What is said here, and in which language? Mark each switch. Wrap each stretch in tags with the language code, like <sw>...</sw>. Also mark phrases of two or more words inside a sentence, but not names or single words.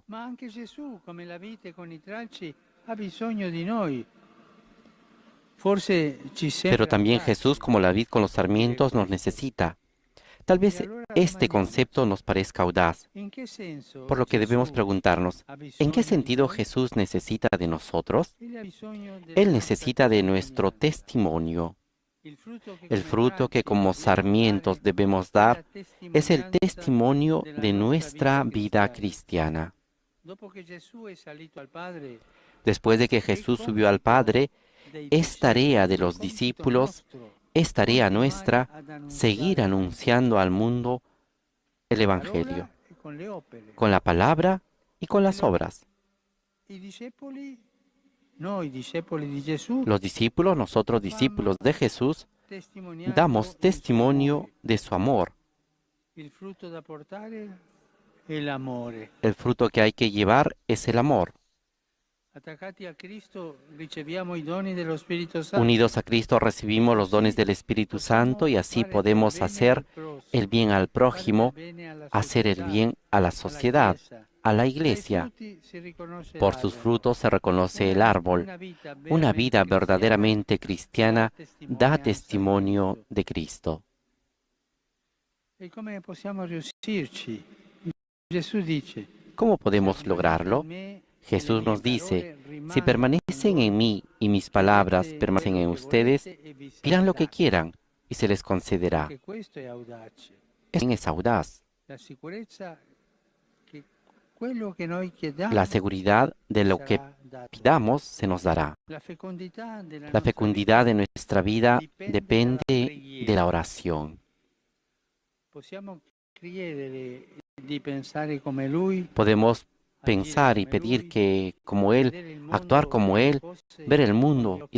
<it>Ma anche Gesù, come la vite con i tralci, ha bisogno di noi. Forse ci</it> <es>Pero</es> <it>sembra</it> <es>también Jesús, como</es> <it>facile</it> <es>la vid con los</es> <it>dire</it> <es>sarmientos, nos</es> <it>questo.</it> <es>necesita. Tal</es> <it>E</it> <es>vez</es> <it>allora</it> <es>este concepto</es> <it>domandiamoci,</it> <es>nos parezca audaz,</es> <it>in che senso</it> <es>por lo que debemos</es> <it>Gesù</it> <es>preguntarnos,</es> <it>ha</it> <es>¿en qué</es> <it>bisogno di</it> <es>sentido</es> <it>noi?</it> <es>Jesús necesita de nosotros?</es> <it>Egli ha bisogno della</it> <es>Él</es> <it>nostra</it> <es>necesita de nuestro</es> <it>testimonianza.</it> <es>testimonio.</es> <it>Il frutto che</it> <es>El</es> <it>come</it> <es>fruto que</es> <it>tralci</it> <es>como</es> <it>dobbiamo</it> <es>sarmientos</es> <it>dare</it> <es>debemos</es> <it>è la</it> <es>dar es el</es> <it>testimonianza</it> <es>testimonio</es> <it>della</it> <es>de</es> <it>nostra</it> <es>nuestra</es> <it>vita</it> <es>vida</es> <it>cristiana.</it> <es>cristiana.</es> <it>Dopo che Gesù è salito al Padre,</it> <es>Después de que</es> <it>è</it> <es>Jesús subió al</es> <it>compito</it> <es>Padre,</es> <it>dei</it> <es>es tarea</es> <it>discepoli,</it> <es>de</es> <it>è</it> <es>los</es> <it>compito</it> <es>discípulos,</es> <it>nostro</it> <es>es tarea</es> <it>continuare</it> <es>nuestra</es> <it>ad</it> <es>seguir</es> <it>annunziare l'Evangelo</it> <es>anunciando al mundo el</es> <it>con la parola</it> <es>Evangelio,</es> <it>e con le opere.</it> <es>con la palabra y con</es> <it>E</it> <es>las obras.</es> <it>i discepoli, noi discepoli di Gesù,</it> <es>Los discípulos, nosotros discípulos</es> <it>famo</it> <es>de Jesús,</es> <it>testimoniando</it> <es>damos</es> <it>il suo</it> <es>testimonio</es> <it>amore.</it> <es>de su amor.</es> <it>Il frutto da portare è l'amore.</it> <es>El fruto que hay que llevar es el amor.</es> <it>Attaccati a Cristo riceviamo i doni dello Spirito Santo</it> <es>Unidos a Cristo</es> <it>e</it> <es>recibimos los dones</es> <it>così</it> <es>del Espíritu Santo</es> <it>possiamo</it> <es>y así</es> <it>fare del</it> <es>podemos</es> <it>bene</it> <es>hacer</es> <it>al</it> <es>el</es> <it>prossimo,</it> <es>bien al</es> <it>fare del</it> <es>prójimo,</es> <it>bene alla</it> <es>hacer el</es> <it>società,</it> <es>bien a la</es> <it>alla</it> <es>sociedad,</es> <it>Chiesa.</it> <es>a la</es> <it>Dai</it> <es>iglesia.</es> <it>frutti si riconosce</it> <es>Por sus</es> <it>l'albero.</it> <es>frutos se reconoce el árbol.</es> <it>Una vita</it> <es>Una</es> <it>veramente</it> <es>vida</es> <it>cristiana</it> <es>verdaderamente</es> <it>dà</it> <es>cristiana da</es> <it>testimonianza di</it> <es>testimonio</es> <it>Cristo.</it> <es>de Cristo.</es> <it>E come possiamo riuscirci? Gesù dice,</it> <es>¿Cómo se podemos</es> <it>rimanete in</it> <es>lograrlo?</es> <it>me e le</it> <es>Jesús</es> <it>mie</it> <es>nos dice,</es> <it>parole si rimangono in</it> <es>permanecen en</es> <it>voi,</it> <es>mí y mis palabras</es> <it>chiedete</it> <es>permanecen</es> <it>quello</it> <es>en</es> <it>che</it> <es>ustedes,</es> <it>volete e vi sarà</it> <es>pidan lo que</es> <it>dato.</it> <es>quieran y se les concederá.</es> <it>Anche questo è audace.</it> <es>Es audaz.</es> <it>La sicurezza che</it> <es>La seguridad de lo que pidamos se nos dará. La fecundidad de nuestra vida depende de la oración. Podemos pensar y pedir que, como Él, actuar como Él, ver el mundo y</es>